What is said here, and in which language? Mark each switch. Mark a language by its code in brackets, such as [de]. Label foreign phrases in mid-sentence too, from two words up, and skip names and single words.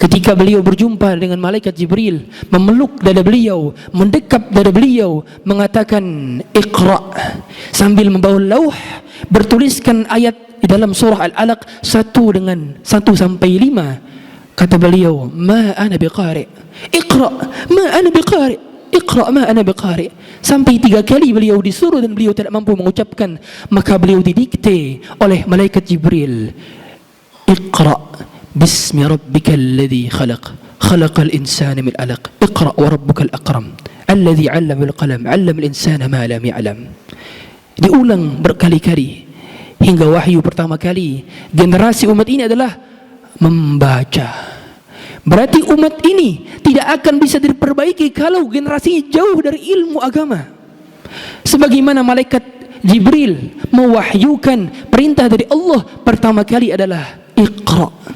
[id] ketika beliau berjumpa dengan malaikat Jibril, memeluk dada beliau, mendekap dada beliau, mengatakan Iqra, sambil membawa lauh bertuliskan ayat di dalam surah Al-Alaq 1 sampai 5. Kata beliau, [ar] ما أنا بقارئ، اقرأ ما أنا بقارئ، اقرأ ما أنا بقارئ. [id] Sampai 3 kali beliau disuruh dan beliau tidak mampu mengucapkan, maka beliau didikte oleh malaikat Jibril, [ar] اقرأ باسم ربك الذي خلق، خلق الإنسان من علق، اقرأ وربك الأكرم، الذي علم بالقلم، علم الإنسان ما لم يعلم. [id] Diulang berkali-kali hingga wahyu pertama kali generasi umat ini adalah membaca. Berarti umat ini tidak akan bisa diperbaiki kalau generasinya jauh dari ilmu agama. Sebagaimana malaikat Jibril mewahyukan perintah dari Allah pertama kali adalah Iqra.